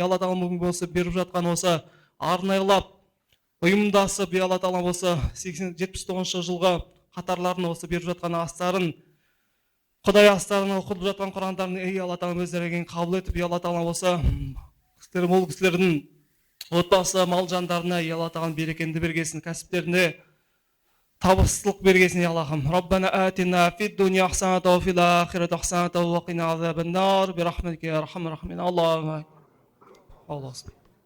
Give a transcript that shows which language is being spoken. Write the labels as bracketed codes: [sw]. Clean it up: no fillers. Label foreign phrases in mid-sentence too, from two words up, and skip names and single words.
[kk] Алла тағалам бүгін осы беріп жатқан осы арнайлап ұйымдасып, Алла тағалам осы 79 жылғы қатарларын осы беріп жатқан астарын, Құдай астарын оқып жатқан Құрандарын, ей Алла тағалам өздереген қабыл етіп, Алла тағалам осы ол кісілердің отбасы, мал жандарына Алла тағалам берекенді бергесін, кәсіптеріне табыстылық бергесін. Аллахым, [ar] ربنا آتنا في الدنيا حسنة وفي الآخرة حسنة وقنا عذاب النار برحمتك يا أرحم الراحمين. [kk] Аллахумма.